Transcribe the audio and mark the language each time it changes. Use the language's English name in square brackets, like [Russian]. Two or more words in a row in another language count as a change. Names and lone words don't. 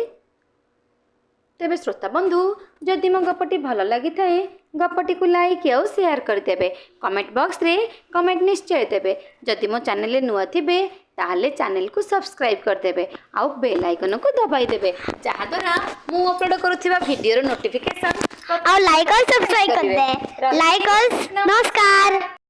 [Odia] ତେବେ ଶ୍ରୋତାବନ୍ଧୁ, ଯଦି ମୋ ଗପଟି ଭଲ ଲାଗିଥାଏ ଗପଟିକୁ ଲାଇକ୍ ଆଉ ସେୟାର କରିଦେବେ। କମେଣ୍ଟ ବକ୍ସରେ କମେଣ୍ଟ ନିଶ୍ଚୟ ଦେବେ। ଯଦି ମୋ ଚ୍ୟାନେଲରେ ନୂଆ ଥିବେ ତାହେଲେ ଚ୍ୟାନେଲକୁ ସବସ୍କ୍ରାଇବ୍ କରିଦେବେ ଆଉ ବେଲ୍ ଆଇକନକୁ ଦବାଇ ଦେବେ, ଯାହାଦ୍ୱାରା ମୁଁ ଅପଲୋଡ଼ କରୁଥିବା ଭିଡ଼ିଓର ନୋଟିଫିକେସନ୍ [Hindi] और लाइक और सब्सक्राइब कर दे। लाइक और नमस्कार।